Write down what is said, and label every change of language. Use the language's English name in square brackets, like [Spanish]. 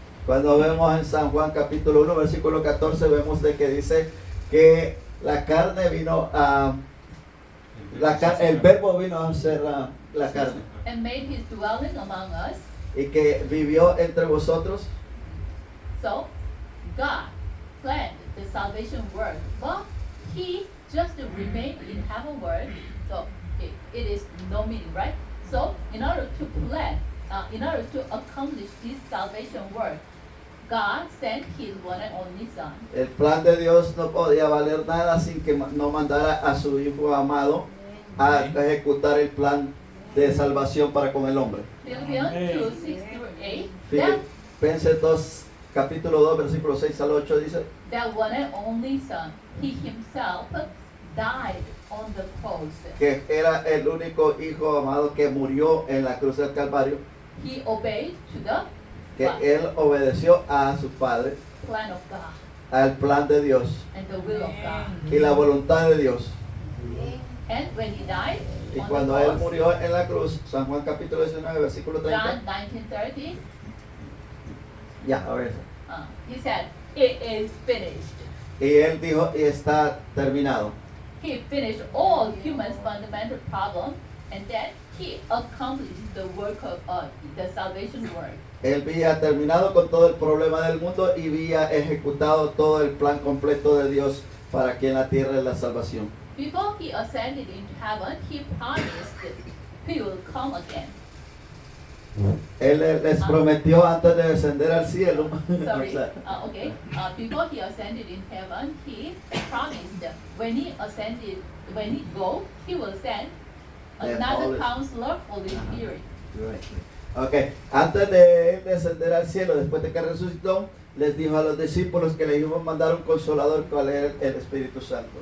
[Spanish] Cuando vemos en San Juan capítulo 1, versículo 14, vemos de que dice que la carne vino a... el verbo vino a ser la carne [English] And made His dwelling among us. [Spanish] y que vivió entre vosotros. [English] So God planned the salvation work, but He just remained in heaven world. So it is no meaning, right? So in order to plan, in order to accomplish this salvation work, God sent His one and only Son. [Spanish] El plan de Dios no podía valer nada sin que no mandara a su Hijo amado a ejecutar el plan de salvación para con el hombre. [English] Philippians Amen. 2, 6 through 8. That, [Spanish] Filipenses 2, capítulo 2, versículos 6 al 8 dice [English] that one and only Son, He Himself died on the cross. [Spanish] que era el único Hijo amado que murió en la cruz del Calvario, [English] He obeyed to the [Spanish] que él obedeció a su Padre, [English] plan of God [Spanish] al plan de Dios [English] and the will of God. [Spanish] y la voluntad de Dios. [English] And when He died [Spanish] Y [English] on [Spanish] cuando [English] the [Spanish] él [English] cross, [Spanish] murió en la cruz, San Juan capítulo 19, versículo 30, [English] John 19:30, [Spanish] ya, a ver. [English] He said, "It is finished." [Spanish] Y él dijo, y está terminado. [English] He finished all humans' fundamental problems, and then He accomplished the work of the salvation work. [Spanish] Él había terminado con todo el problema del mundo y había ejecutado todo el plan completo de Dios para aquí en la tierra es la salvación. [English] Before He ascended into heaven, He promised He will come again. [Spanish] Él les prometió antes de descender al cielo. [English] Sorry. [Spanish] O sea, [English] Okay. Before He ascended in heaven, He promised when He ascended, when He go, He will send Yeah, another Holy- Counselor, Holy Spirit. [Spanish] Ok, antes de él descender al cielo, después de que resucitó, les dijo a los discípulos que le iban a mandar un consolador, cual era el Espíritu Santo.